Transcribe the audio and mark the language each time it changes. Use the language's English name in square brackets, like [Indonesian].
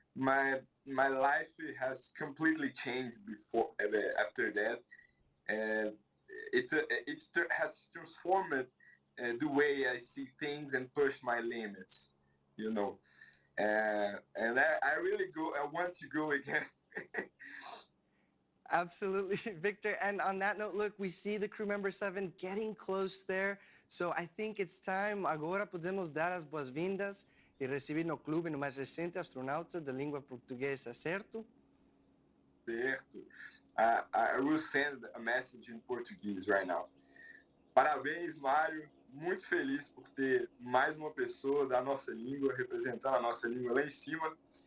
[English] My life has completely changed after that, and it has transformed the way I see things and push my limits. You know, and I really I want to go again. Absolutely, Victor. And on that note, look, we see the crew member 7 getting close there. So I think it's time. [Portuguese] Agora podemos dar as boas-vindas e receber no clube no mais recente astronauta de língua portuguesa, certo? Certo. [English] I will send a message in Portuguese right now. [Portuguese] Parabéns, Mário. Muito feliz por ter mais uma pessoa da nossa língua, representando a nossa língua lá em cima.